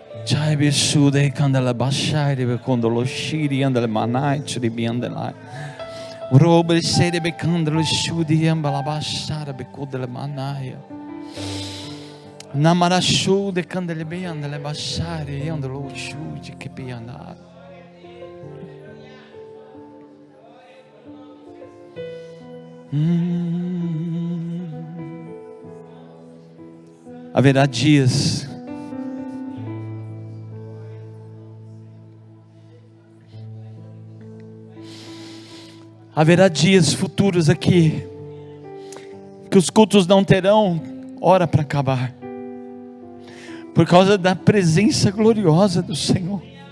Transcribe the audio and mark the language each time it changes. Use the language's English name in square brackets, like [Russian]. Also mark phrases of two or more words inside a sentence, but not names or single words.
[Portuguese] Chai besude candela bashai be condolo shiri andele manai chiri biandela. Robe sede be candelo shudi ambala bashara be condele manai. Namara shude candele be andele bashari andelo shudi che bianda. Haverá dias futuros aqui que os cultos não terão hora para acabar, por causa da presença gloriosa do Senhor.